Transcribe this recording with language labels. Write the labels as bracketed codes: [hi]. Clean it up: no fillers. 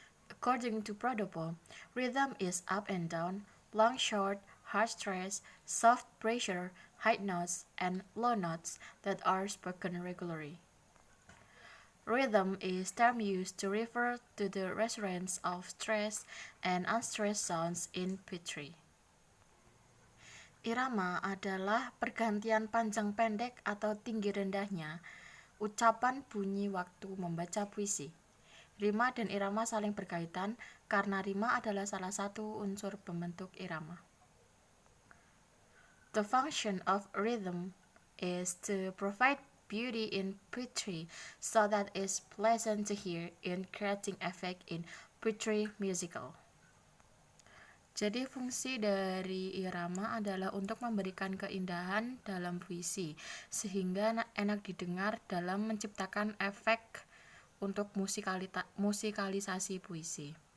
[en] According to Prodopo, rhythm is up and down, long short, hard stress, soft pressure, high notes, and low notes that are spoken regularly. Rhythm is term used to refer to the resonance of stressed and unstressed sounds in poetry. [id] Irama adalah pergantian panjang pendek atau tinggi rendahnya ucapan bunyi waktu membaca puisi. Rima dan irama saling berkaitan karena rima adalah salah satu unsur pembentuk irama. [en] The function of rhythm is to provide beauty in poetry so that it's pleasant to hear in creating effect in poetry musical. [id] Jadi fungsi dari irama adalah untuk memberikan keindahan dalam puisi sehingga enak didengar dalam menciptakan efek untuk musikalisasi puisi.